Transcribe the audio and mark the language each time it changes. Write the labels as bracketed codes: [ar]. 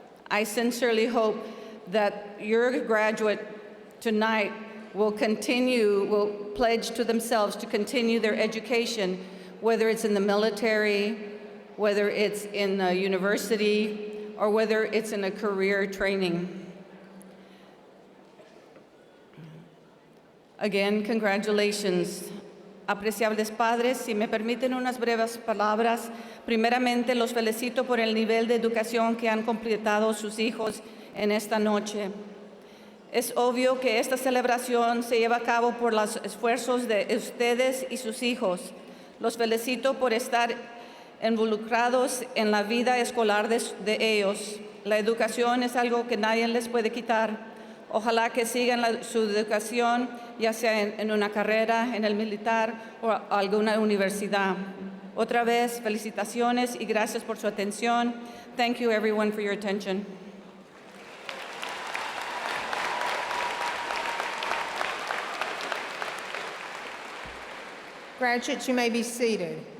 [en] I sincerely hope that your graduate tonight will pledge to themselves to continue their education, whether it's in the military, whether it's in a university, or whether it's in a career training. Again, congratulations. [es] Apreciables padres, si me permiten unas breves palabras, primeramente los felicito por el nivel de educación que han completado sus hijos en esta noche. Es obvio que esta celebración se lleva a cabo por los esfuerzos de ustedes y sus hijos. Los felicito por estar involucrados en la vida escolar de ellos. La educación es algo que nadie les puede quitar. Ojalá que sigan su educación, ya sea en una carrera, en el militar o alguna universidad. Otra vez, felicitaciones y gracias por su atención. [en] Thank you, everyone, for your attention. Graduates, you may be seated.